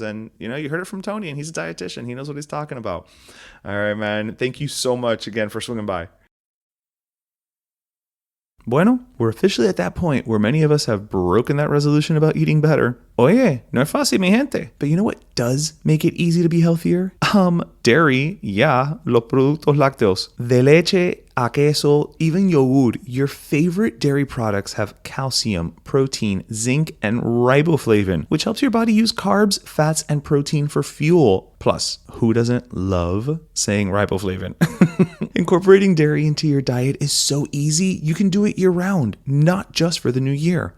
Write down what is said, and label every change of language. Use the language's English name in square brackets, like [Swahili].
[English] And you heard it from Tony, and he's a dietitian. He knows what he's talking about. All right, man. Thank you so much again for swinging by. Bueno, we're officially at that point where many of us have broken that resolution about eating better. [Spanish] Oye, no es fácil, mi gente. [English] But you know what does make it easy to be healthier? Dairy, yeah, [Spanish] los productos lácteos. De leche a queso, [English] even yogurt. Your favorite dairy products have calcium, protein, zinc, and riboflavin, which helps your body use carbs, fats, and protein for fuel. Plus, who doesn't love saying riboflavin? Incorporating dairy into your diet is so easy, you can do it year-round, not just for the new year.